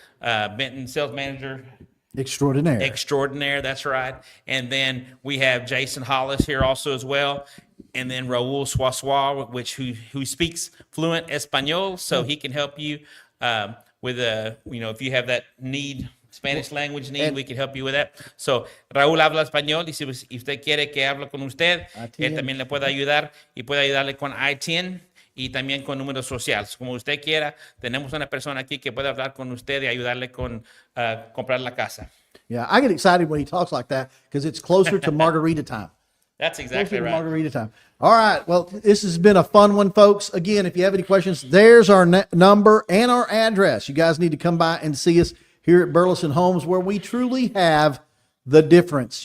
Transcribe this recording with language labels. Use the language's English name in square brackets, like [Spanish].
[English] Benton, sales manager extraordinaire, that's right. And then we have Jason Hollis here also as well. And then Raul Suazua, who speaks fluent Espanol, so he can help you with if you have that need, Spanish language need, we can help you with that. [Spanish] So Raúl habla español, y si usted quiere que hable con usted, él también le puede ayudar y puede ayudarle con ITIN y también con números sociales. Como usted quiera, tenemos una persona aquí que puede hablar con usted y ayudarle con comprar la casa. [English] Yeah, I get excited when he talks like that because it's closer to margarita time. That's exactly right. Margarita time. All right. Well, this has been a fun one, folks. Again, if you have any questions, there's our number and our address. You guys need to come by and see us here at Burleson Homes, where we truly have the difference.